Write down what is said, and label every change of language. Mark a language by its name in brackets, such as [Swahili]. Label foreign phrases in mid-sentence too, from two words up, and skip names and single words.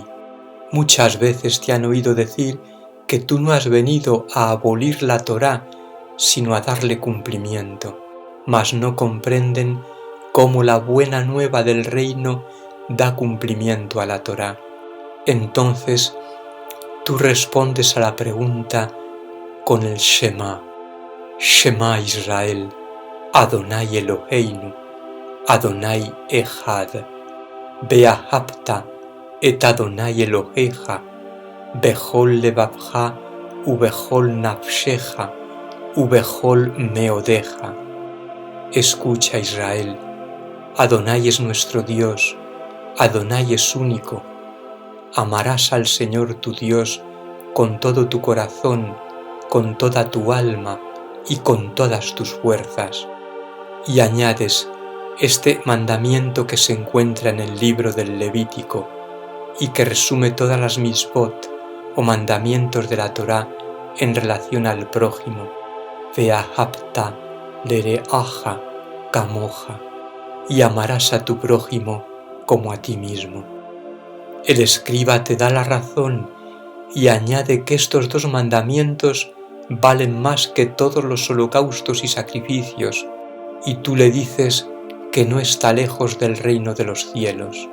[Spanish] Muchas veces te han oído decir que tú no has venido a abolir la Torá, sino a darle cumplimiento, mas no comprenden cómo la buena nueva del reino da cumplimiento a la Torá. Entonces, tú respondes a la pregunta con el Shema. [Hebrew] שמע ישראל, אדני אלהינו, אדני אחד, ואהבת את אדני אלהיך, בכל לבבך, ובכל נפשך, ובכל מאדך. [Spanish] Escucha, Israel, Adonai es nuestro Dios, Adonai es único. Amarás al Señor tu Dios con todo tu corazón, con toda tu alma y con todas tus fuerzas. Y añades este mandamiento que se encuentra en el libro del Levítico y que resume todas las misbot o mandamientos de la Torá en relación al prójimo. [Hebrew] ואהבת לרעך כמוך, [Spanish] y amarás a tu prójimo como a ti mismo. El escriba te da la razón y añade que estos 2 mandamientos valen más que todos los holocaustos y sacrificios, y tú le dices que no está lejos del reino de los cielos.